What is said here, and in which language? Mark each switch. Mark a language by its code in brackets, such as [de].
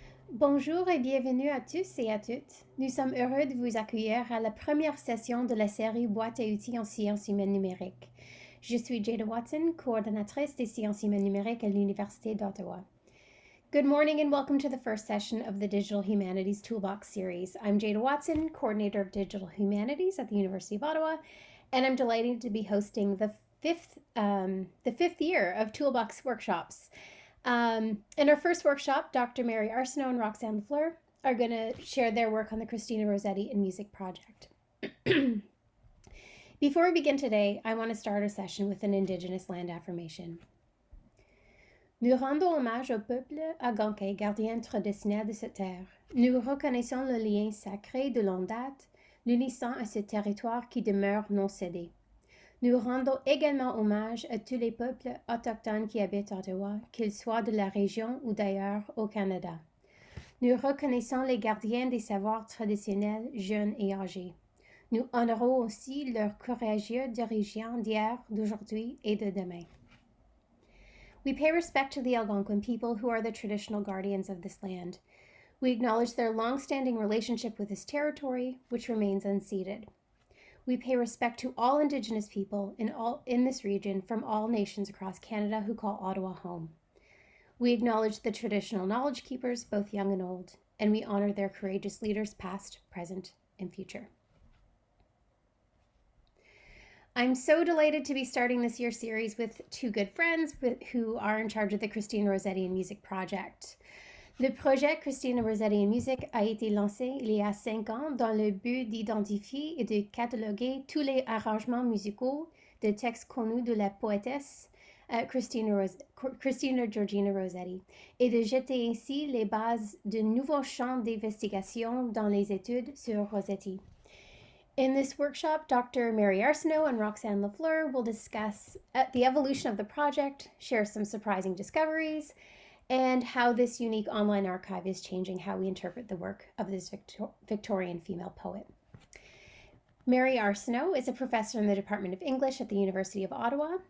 [fr] Bonjour et bienvenue à tous et à toutes. Nous sommes heureux de vous accueillir à la première session de la série Boîte à outils en sciences humaines numériques. Je suis Jada Watson, coordonnatrice des sciences humaines numériques à l'Université d'Ottawa. [en] Good morning and welcome to the first session of the Digital Humanities Toolbox series. I'm Jada Watson, coordinator of Digital Humanities at the University of Ottawa, and I'm delighted to be hosting the fifth year of Toolbox workshops. In our first workshop, Dr. Mary Arseneau and Roxanne Lafleur are going to share their work on the Christina Rossetti in Music project. Before we begin today, I want to start our session with an Indigenous land affirmation. [fr] Nous rendons hommage au peuple algonquin, gardien traditionnel de cette terre. Nous reconnaissons le lien sacré de longue date, l'unissant à ce territoire qui demeure non cédé. Nous rendons également hommage à tous les peuples autochtones qui habitent Ottawa, qu'ils soient de la région ou d'ailleurs au Canada. Nous reconnaissons les gardiens des savoirs traditionnels, jeunes et âgés. Nous honorons aussi leurs courageux dirigeants d'hier, d'aujourd'hui et de demain. [en] We pay respect to the Algonquin people who are the traditional guardians of this land. We acknowledge their long-standing relationship with this territory, which remains unceded. We pay respect to all Indigenous people in this region from all nations across Canada who call Ottawa home. We acknowledge the traditional knowledge keepers, both young and old, and we honor their courageous leaders past, present, and future. I'm so delighted to be starting this year's series with two good friends who are in charge of the Christina Rossetti in Music project. [fr] Le projet Christina Rossetti en musique a été lancé il y a 5 ans dans le but d'identifier et de cataloguer tous les arrangements musicaux de textes connus de la poétesse Christina Georgina Rossetti et de jeter ainsi les bases de nouveaux champs d'investigation dans les études sur Rossetti. [en] In this workshop, Dr. Mary Arseneau and Roxanne Lafleur will discuss the evolution of the project, share some surprising discoveries, and how this unique online archive is changing how we interpret the work of this Victorian female poet. Mary Arseneau is a professor in the Department of English at the University of Ottawa.